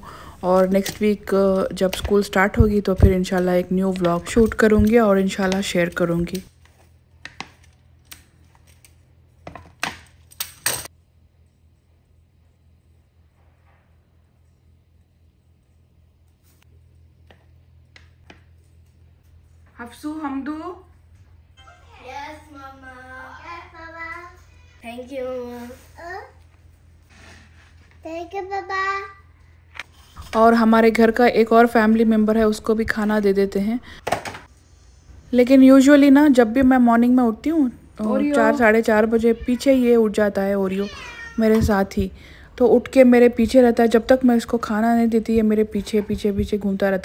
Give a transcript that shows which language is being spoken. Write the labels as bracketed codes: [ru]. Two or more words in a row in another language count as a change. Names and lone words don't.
[hi] और [en] next week [hi] जब स्कूल स्टार्ट होगी तो फिर इंशाल्लाह एक [en] new vlog [hi] शूट करूँगी और इंशाल्लाह शेयर करूँगी। हफ्सू, हमदू, [en] Yes, Mama. Yes, Mama. Thank you, Mama. Thank you, Papa. [hi] और हमारे घर का एक और फैमिली मेम्बर है, उसको भी खाना दे देते हैं। लेकिन यूजुअली ना जब भी मैं मॉर्निंग में उठती हूँ 4-4:30 बजे, पीछे ये उठ जाता है ओरियो मेरे साथ ही। तो उठ के मेरे पीछे रहता है, जब तक मैं इसको खाना नहीं देती है मेरे पीछे पीछे पीछे घूमता रहता है।